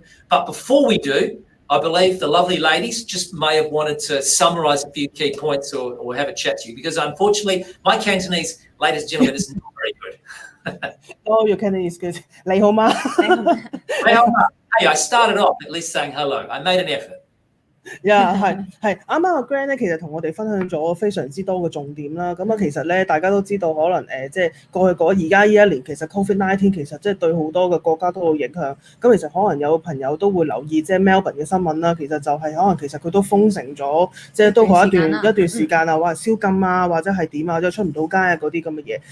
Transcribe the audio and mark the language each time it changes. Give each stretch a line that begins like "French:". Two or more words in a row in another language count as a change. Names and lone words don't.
English: But before we do, I believe the lovely ladies just may have wanted to summarise a few key points or have a chat to you, because unfortunately my Cantonese, ladies and gentlemen, is not very good. Oh, your Cantonese is good.
Cantonese: 你好嗎？
English: Hey, I started off at least saying hello. I made an effort.
Cantonese: 係啱啱阿 Grant 咧，其實同我哋分享咗非常之多嘅重點啦。咁啊，其實咧大家都知道，可能即係過去而家呢一年，其實 COVID-19 其實即係對好多嘅國家都有影響。咁其實可能有朋友都會留意即係 Melbourne 嘅新聞啦。其實就係可能其實佢都封城咗，即係都過一段時間啊，或者宵禁啊，或者係點啊，即係出唔到街啊嗰啲咁嘅嘢。